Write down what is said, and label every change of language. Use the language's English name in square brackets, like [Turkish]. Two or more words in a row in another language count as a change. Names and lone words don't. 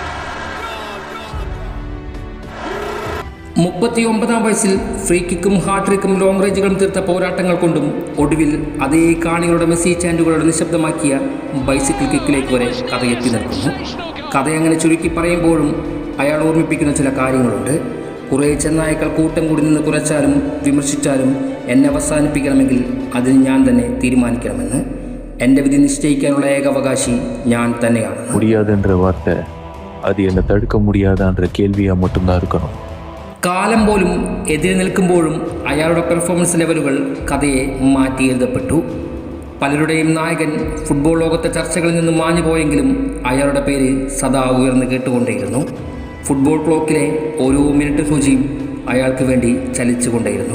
[Malayalam] 39-ാം വയസ്സിൽ ഫ്രീ കിക്കും ഹാട്രിക്കും ലോങ് റേഞ്ചുകളും തീർത്ത പോരാട്ടങ്ങൾ കൊണ്ടും ഒടുവിൽ അതേ കാണികളുടെ മെസ്സി ചാൻഡുകളുടെ നിശബ്ദമാക്കിയ ബൈസിക്കിൾ കിക്കിലേക്ക് വരെ കഥ എത്തി നിൽക്കുന്നു. കഥയങ്ങനെ ചുരുക്കി പറയുമ്പോഴും അയാൾ ഓർമ്മിപ്പിക്കുന്ന ചില കാര്യങ്ങളുണ്ട്. കുറേ ചെന്നായ്ക്കൾ കൂട്ടം കൂടി നിന്ന് കുറച്ചാലും വിമർശിച്ചാലും എന്നെ അവസാനിപ്പിക്കണമെങ്കിൽ അതിന് ഞാൻ തന്നെ തീരുമാനിക്കണമെന്ന്. എൻ്റെ വിധി നിശ്ചയിക്കാനുള്ള ഏക അവകാശി ഞാൻ തന്നെയാണ്. [Tamil] முடியாதுன்ற வார்த்தை அது என்னை தடுக்க முடியாதான்ற கேள்வியா மட்டும்தான் இருக்கணும். [Malayalam] കാലം പോലും എതിരെ നിൽക്കുമ്പോഴും അയാളുടെ പെർഫോമൻസ് ലെവലുകൾ കഥയെ മാറ്റി എഴുതപ്പെട്ടു. പലരുടെയും നായകൻ ഫുട്ബോൾ ലോകത്തെ ചർച്ചകളിൽ നിന്ന് മാഞ്ഞു പോയെങ്കിലും അയാളുടെ പേര് സദാ ഉയർന്നു കേട്ടുകൊണ്ടേയിരുന്നു. ഫുട്ബോൾ ക്ലോക്കിലെ ഓരോ മിനിറ്റ് സൂചിയും അയാൾക്ക് വേണ്ടി ചലിച്ചുകൊണ്ടേയിരുന്നു.